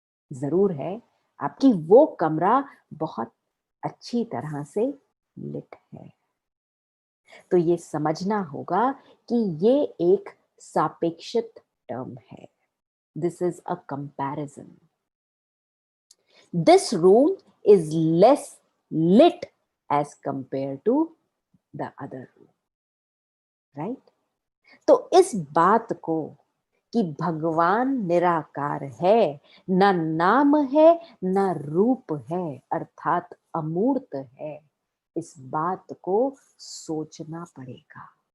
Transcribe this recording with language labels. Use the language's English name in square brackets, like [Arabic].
[Hindi] जरूर है, आपकी वो कमरा बहुत अच्छी तरह से लिट है। तो ये समझना होगा कि ये एक सापेक्षिक टर्म है। [English] This is a comparison. This room is less lit as compared to the other room, right? [Hindi] तो इस बात को कि भगवान निराकार है, ना नाम है ना रूप है, अर्थात अमूर्त है, इस बात को सोचना पड़ेगा।